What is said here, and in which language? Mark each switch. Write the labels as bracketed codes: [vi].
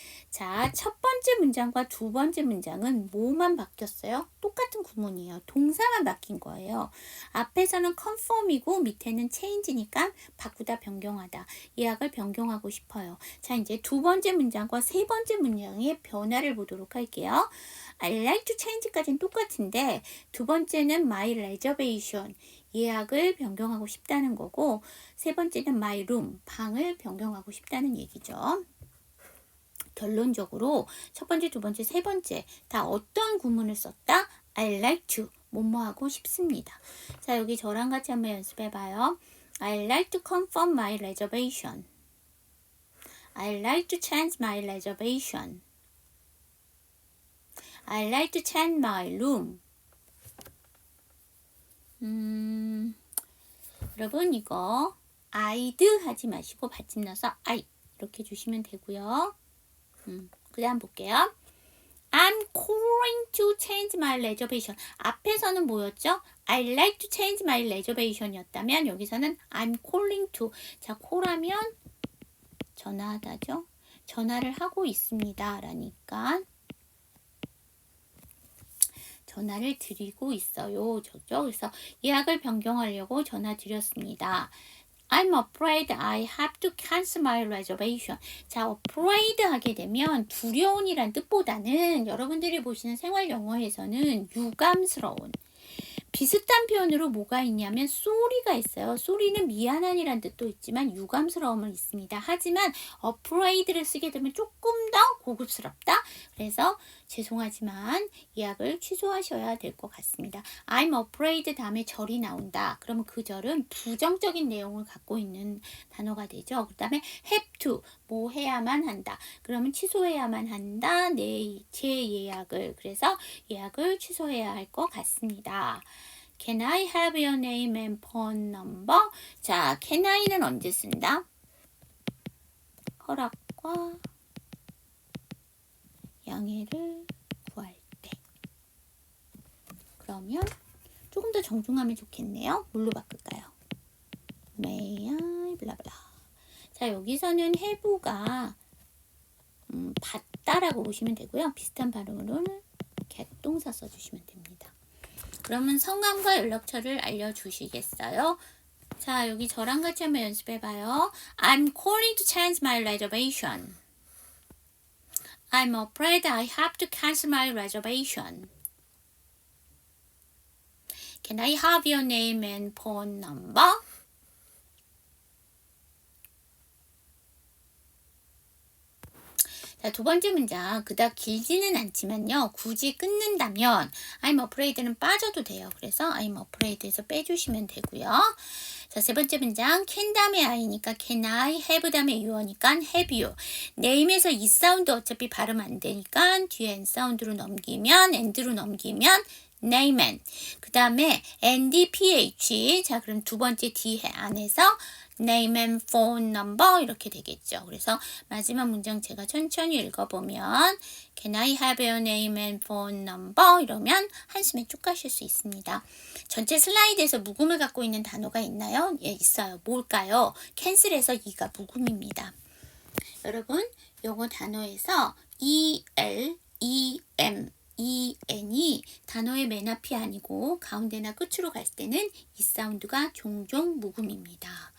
[ko] 자, 첫 번째 문장과 두 번째 문장은 뭐만 바뀌었어요? 똑같은 구문이에요. 동사만 바뀐 거예요. 앞에서는 confirm이고 밑에는 change니까 바꾸다, 변경하다. 예약을 변경하고 싶어요. 자, 이제 두 번째 문장과 세 번째 문장의 변화를 보도록 할게요. [en] I like to change까지는 [ko] 똑같은데 두 번째는 [en] my reservation. [ko] 예약을 변경하고 싶다는 거고 세 번째는 [en] my room. [ko] 방을 변경하고 싶다는 얘기죠. 결론적으로 첫 번째, 두 번째, 세 번째 다 어떤 구문을 썼다? [en] I like to, [ko] 뭐뭐 하고 싶습니다. 자, 여기 저랑 같이 한번 연습해봐요. [en] I like to confirm my reservation. I like to change my reservation. I like to change my room. [ko] 여러분 이거 I'd 하지 마시고 받침 넣어서 I 이렇게 주시면 되고요. 그 다음 볼게요. [en] I'm calling to change my reservation. [ko] 앞에서는 뭐였죠? [en] I like to change my reservation [ko] 이었다면 여기서는 [en] I'm calling to. [ko] 자, call하면 전화하다죠? 전화를 하고 있습니다. 라니까 전화를 드리고 있어요. 저죠? 그래서 예약을 변경하려고 전화 드렸습니다. [en] I'm afraid I have to cancel my reservation. [ko] 자, afraid 하게 되면 두려운이란 뜻보다는 여러분들이 보시는 생활 영어에서는 유감스러운. 비슷한 표현으로 뭐가 있냐면 sorry가 있어요. sorry는 미안한이란 뜻도 있지만 유감스러움은 있습니다. 하지만 afraid를 쓰게 되면 조금 더 고급스럽다. 그래서 죄송하지만 예약을 취소하셔야 될 것 같습니다. I'm afraid 다음에 절이 나온다. 그러면 그 절은 부정적인 내용을 갖고 있는 단어가 되죠. 그 다음에 have to, 뭐 해야만 한다. 그러면 취소해야만 한다. 제 예약을. 그래서 예약을 취소해야 할 것 같습니다. [en] Can I have your name and phone number? [ko] 자, can I는 언제 쓴다? 허락과 양해를 구할 때. 그러면 조금 더 정중하면 좋겠네요. 뭘로 바꿀까요? May I 블라블라. 자, 여기서는 have가 받다라고 보시면 되고요. 비슷한 발음으로는 get 동사 써주시면 됩니다. 그러면 성함과 연락처를 알려주시겠어요? 자, 여기 저랑 같이 한번 연습해봐요. [en] I'm calling to change my reservation. I'm afraid I have to cancel my reservation. Can I have your name and phone number? [ko] 자, 두 번째 문장 그닥 길지는 않지만요. 굳이 끊는다면 I'm afraid는 빠져도 돼요. 그래서 I'm afraid에서 빼주시면 되고요. 자, 세 번째 문장 can 다음에 I니까 can I, have 다음에 you니까 have you. name에서 이 사운드 어차피 발음 안 되니까 뒤에 n 사운드로 넘기면 and로 넘기면 name and. 그 다음에 ndph. 자, 그럼 두 번째 D 안에서 name and phone number 이렇게 되겠죠. 그래서 마지막 문장 제가 천천히 읽어보면 [en] Can I have your name and phone number? [ko] 이러면 한숨에 쭉 가실 수 있습니다. 전체 슬라이드에서 묵음을 갖고 있는 단어가 있나요? 예, 있어요. 뭘까요? cancel에서 이가 묵음입니다. 여러분, 요거 단어에서 EL, EM, EN이 단어의 맨 앞이 아니고 가운데나 끝으로 갈 때는 이 사운드가 종종 묵음입니다.